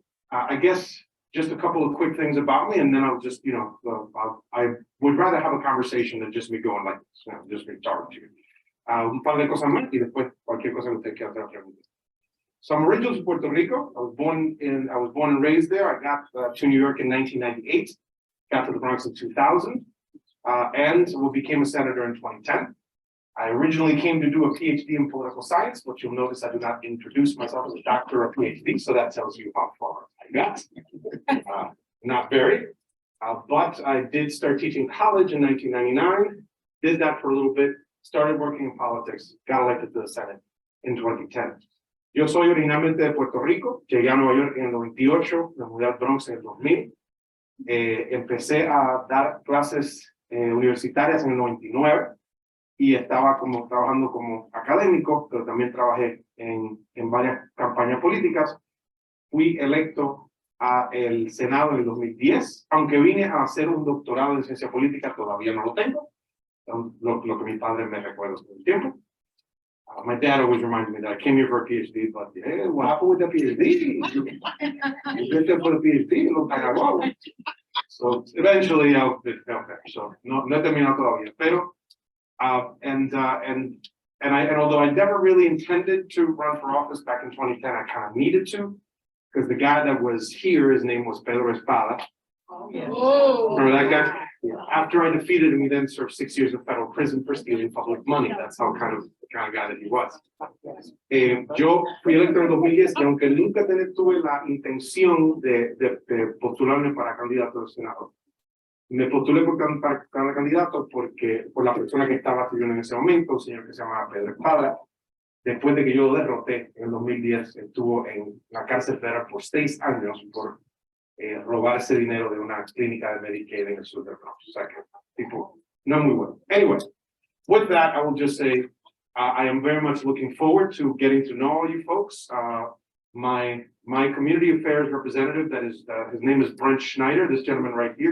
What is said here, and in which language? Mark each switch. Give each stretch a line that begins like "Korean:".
English: I guess just a couple of quick things about me, and then I'll just, I would rather have a conversation than just me going like this, just me talking to you.
Spanish: Un par de cosas más y después cualquier cosa que usted quiera hacer pregunta.
English: So I'm originally from Puerto Rico. I was born and raised there. I got to New York in 1998. Got to the Bronx in 2000. And became a senator in 2010. I originally came to do a PhD in political science, but you'll notice I do not introduce myself as a doctor or PhD, so that tells you how far I got. Not very, but I did start teaching college in 1999, did that for a little bit, started working in politics, got elected to the Senate in 2010.
Spanish: Yo soy originalmente de Puerto Rico, llegué a Nueva York en el 98, me mudé al Bronx en el 2000, empecé a dar clases universitarias en el 99 y estaba trabajando como académico, pero también trabajé en varias campañas políticas. Fui electo a el Senado en el 2010, aunque vine a hacer un doctorado en ciencia política, todavía no lo tengo, lo que mi padre me recuerda todo el tiempo.
English: My dad always reminded me that I came here for a PhD, but hey, what happened with the PhD? You get there for the PhD, look like I was. So eventually, okay, so
Spanish: no he terminado todavía, pero
English: and although I never really intended to run for office back in 2010, I kind of needed to, because the guy that was here, his name was Pedro Espada. Oh, yeah. Remember that guy? Yeah. After I defeated him, he then served 6 years in federal prison for stealing public money. That's how kind of the kind of guy that he was.
Spanish: Yo fui electo en 2010 y aunque nunca tuve la intención de postularme para candidato al Senado, me postulé para candidato por la persona que estaba sirviendo en ese momento, un señor que se llama Pedro Espada. Después de que yo lo derroté en el 2010, estuvo en la cárcel federal por 6 años por robarse dinero de una clínica de Medicaid en el sur del Bronx. O sea que, tipo, no muy bueno.
English: Anyway, with that, I will just say, I am very much looking forward to getting to know all you folks. My community affairs representative, that is, his name is Brent Schneider, this gentleman right here.